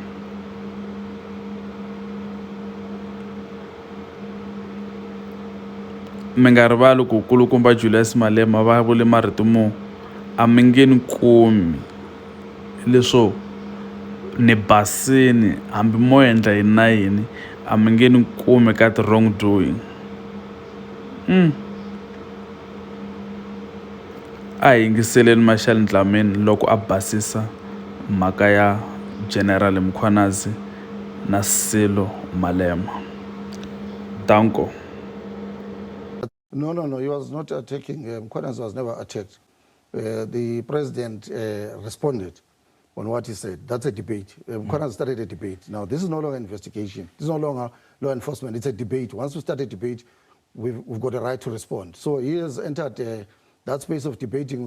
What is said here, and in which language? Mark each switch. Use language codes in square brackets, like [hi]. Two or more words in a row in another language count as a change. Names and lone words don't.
[ts] Mi nga rivali ku kulukumba Julius Malema va vule marito mo a mi nge ni kumi leswo ni basini hambi mo endla yini na yini, a mi nge ni kumi ka ti [en] wrong doing. [ts] A hi yingiseleni Marshall Dlamini loko a basisa mhaka ya General Mkhwanazi na Sello Malema. Danko. [en] No, he was not attacking. Mkhwanazi was never attacked. The president responded on what he said. That's a debate. Mkhwanazi started a debate. Now, this is no longer investigation. This is no longer law enforcement. It's a debate. Once we start a debate, we've got a right to respond. So he has entered that space of debating.